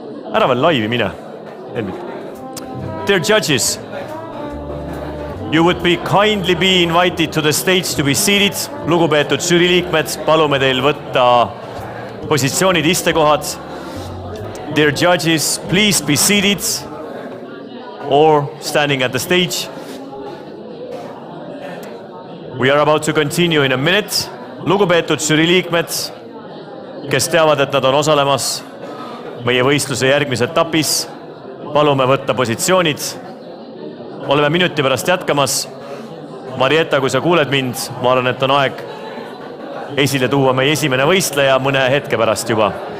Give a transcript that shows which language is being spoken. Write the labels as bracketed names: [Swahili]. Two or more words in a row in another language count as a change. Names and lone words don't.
[Estonian] Ära veel laivi mine. [English] Dear judges, you would be kindly be invited to the stage to be seated. [Estonian] Lugupeetud žürii liikmed, palume teil võtta positsioonid, istekohad. [English] Dear judges, please be seated or standing at the stage. We are about to continue in a minute. [Estonian] Lugupeetud žürii liikmed, kes teavad, et nad on osalemas meie võistluse järgmises etapis, palume võtta positsioonid. Oleme minuti pärast jätkamas. Marietta, kui sa kuuled mind, ma arvan, et on aeg esile tuua meie esimene võistleja mõne hetke pärast juba.